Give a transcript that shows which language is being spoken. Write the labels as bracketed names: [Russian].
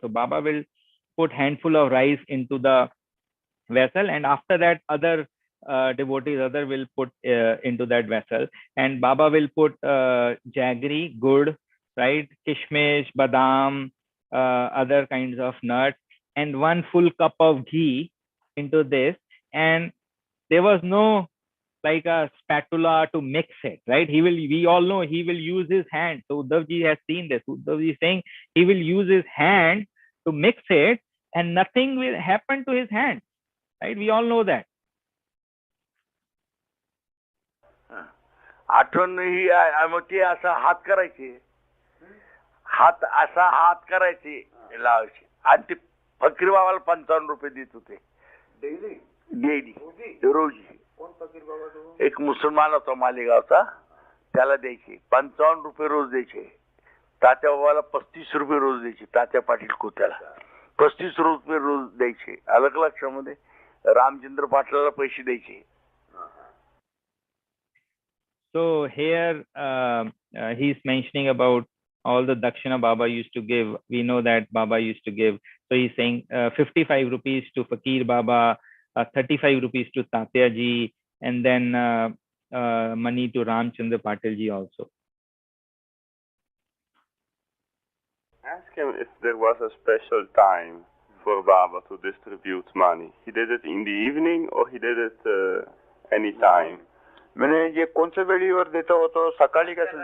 [English] So Baba will put handful of rice into the vessel, and after that other devotees will put into that vessel, and Baba will put jaggery, good, right, kishmish, badam, other kinds of nuts, and one full cup of ghee into this, and there was no like a spatula to mix it, right? We all know he will use his hand. So Udhavji has seen this. Udhavji is saying he will use his hand to mix it, and nothing will happen to his hand, right? We all know that. [Marathi] आठवण ही मग ते असा हात करायचे, हात असा हात करायचे लावायचे, आणि ते फकीर बाबाला 55 रुपये देत होते डेली रोजी. एक मुसलमान होता मालेगावचा, त्याला द्यायचे 55 रुपये रोज द्यायचे. तात्या बाबाला 35 रुपये रोज द्यायचे. तात्या पाटील कोत्याला 35 रुपये रोज द्यायचे. अलग लक्षामध्ये रामचंद्र पाटलाला पैसे द्यायचे. [English] So here he's mentioning about all the Dakshina Baba used to give. We know that Baba used to give. So he's saying 55 rupees to Fakir Baba, 35 rupees to Tatya ji, and then money to Ramchandra Patil ji also. Ask him if there was a special time for Baba to distribute money. He did it in the evening or he did it any time? [Marathi] म्हणजे जे कोणत्या वेळेवर देत होतो, सकाळी का?